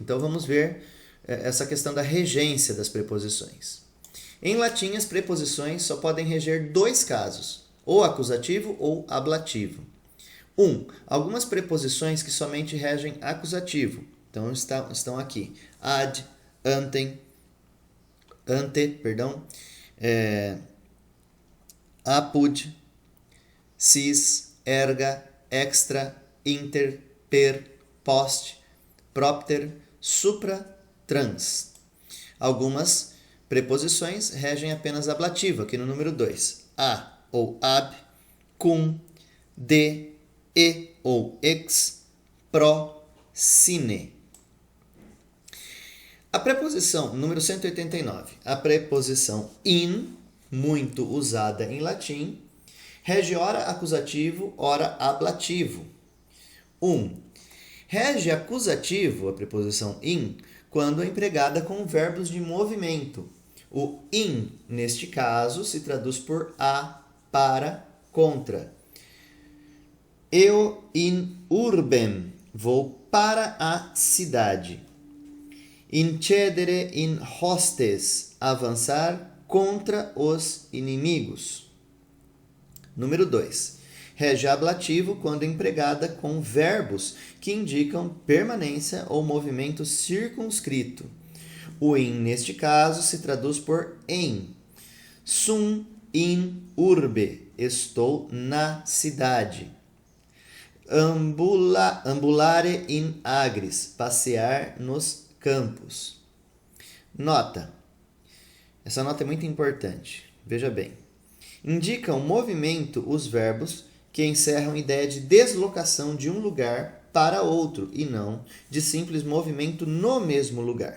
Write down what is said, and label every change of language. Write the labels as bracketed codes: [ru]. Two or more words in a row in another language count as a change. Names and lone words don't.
[pt] Então vamos ver essa questão da regência das preposições. Em latim, as preposições só podem reger dois casos, ou acusativo ou ablativo. 1. Algumas preposições que somente regem acusativo. Então, estão aqui. [la] Ad, ante, apud, sis, erga, extra, inter, per, post, propter, supra, trans. [pt] Algumas preposições regem apenas ablativo, aqui no número 2. [la] A ou ab, cum, de, e ou ex, pro, sine. [pt] A preposição número 189, a preposição in, muito usada em latim, rege ora acusativo, ora ablativo. 1. Rege acusativo, a preposição in, quando empregada com verbos de movimento. O in, neste caso, se traduz por a, para, contra. [la] Eu in urbem, [pt] vou para a cidade. [la] Incedere in hostes, [pt] avançar contra os inimigos. Número 2. Rege ablativo quando empregada com verbos que indicam permanência ou movimento circunscrito. O in, neste caso, se traduz por em. [la] Sum in urbe, [pt] estou na cidade. [la] Ambulare in agris, [pt] passear nos campos. Nota. Essa nota é muito importante. Veja bem. Indicam movimento os verbos que encerram ideia de deslocação de um lugar para outro e não de simples movimento no mesmo lugar.